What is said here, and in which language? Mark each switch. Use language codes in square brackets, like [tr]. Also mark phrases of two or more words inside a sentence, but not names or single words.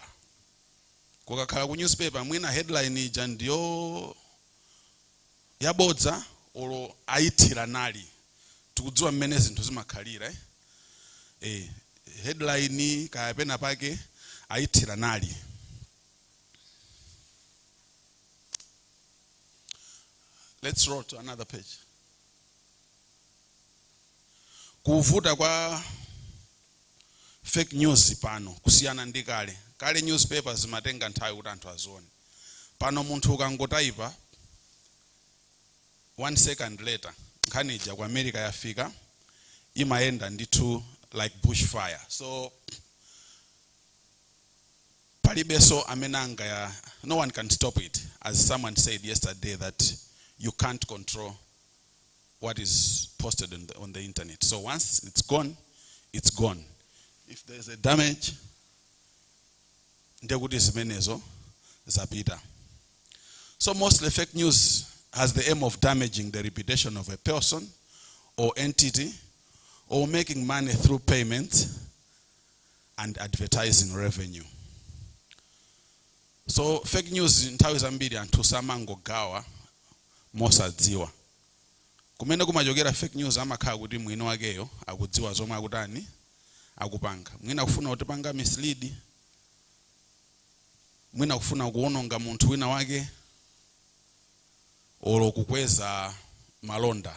[ny] Kukakhala ku newspaper mwina headline ija ndiyo yabodza olo ayithira nali. Tikudziwa mmene zinthu zimakhalira headline kaya pena pake ayithira nali. [en] Let's roll to another page. [ny] Kuvuta kwa fake news pano kusiyana ndi kale. Kale newspapers zimatenga nthawi kuti anthu azione. Pano munthu ukangotaipa [en] 1 second later [ny] nkhani ija ku America yafika, imayenda ndithu [en] like bushfire. [ny] So palibeso amenanga ya, [en] no one can stop it. As someone said yesterday, that you can't control what is posted on the internet. So once it's gone, it's gone. If there's a damage, [ny] ndekuti zimenezo zapita. [en] So mostly fake news has the aim of damaging the reputation of a person or entity, or making money through payments and advertising revenue. So fake news [ny] nthawi zambiri anthu samangogawa mosadziwa. Kumene kumachokera [en] fake news [ny] amakhala kuti mwini wakeyo akudziwa zomwe akutani akupanga. Mwina kufuna kutipanga mislead, mwina kufuna kuononga munthu wina wake, olo kukweza malonda.